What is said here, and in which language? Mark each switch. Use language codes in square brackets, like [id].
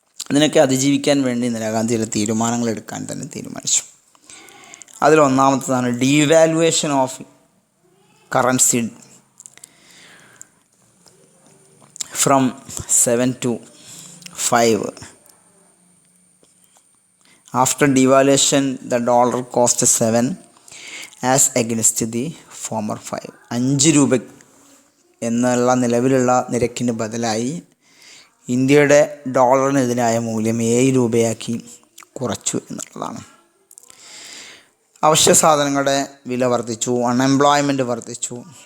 [ml] അതിനൊക്കെ അതിജീവിക്കാൻ വേണ്ടി ഇന്ദിരാഗാന്ധി ചില തീരുമാനങ്ങൾ എടുക്കാൻ തന്നെ തീരുമാനിച്ചു. അതിലൊന്നാമത്തതാണ് [en] Devaluation of currency from 7 to 5. After devaluation, the dollar cost 7 as against the former 5. [ml] 5 രൂപ എന്നുള്ള നിലവിലുള്ള നിരക്കിന് ബദലായി ഇന്ത്യയുടെ ഡോളറിനെതിരായ മൂല്യം 7 രൂപയാക്കി കുറച്ചു എന്നുള്ളതാണ്. അവശ്യ സാധനങ്ങളുടെ വില വർദ്ധിച്ചു, അൺഎംപ്ലോയ്മെൻറ്റ് വർദ്ധിച്ചു.